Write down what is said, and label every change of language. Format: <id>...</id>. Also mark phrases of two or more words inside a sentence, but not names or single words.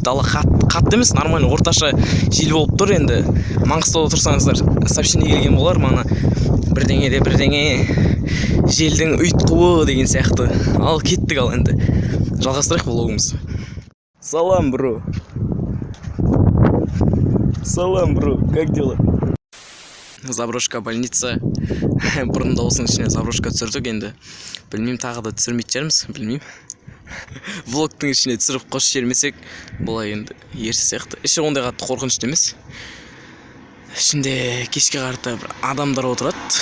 <kk>Дала қатты емес, нормально орташа жел болып тұр. Енді Маңғыстауда тұрсаңыздар, сообщение келген болар мана, бірдеңе желдің ұйтқуы деген сияқты. Ал кеттік ал, енді жалғастырайық влогымызды. Салам, бро. Салам,</kk> <ru>бро. Как дела? Заброшка больница.</ru> <kk>Бұрында осының ішіне заброшка түсірдік, енді білмеймін, тағы да түсірмейтін жерміз, білмеймін. Влогтың ішіне түсіріп қош жермесек, бұлай енді ерсі сияқты. Іші ондай қатты қорқынышты емес. Ішінде кешке қарата бір адамдар отырады.</kk>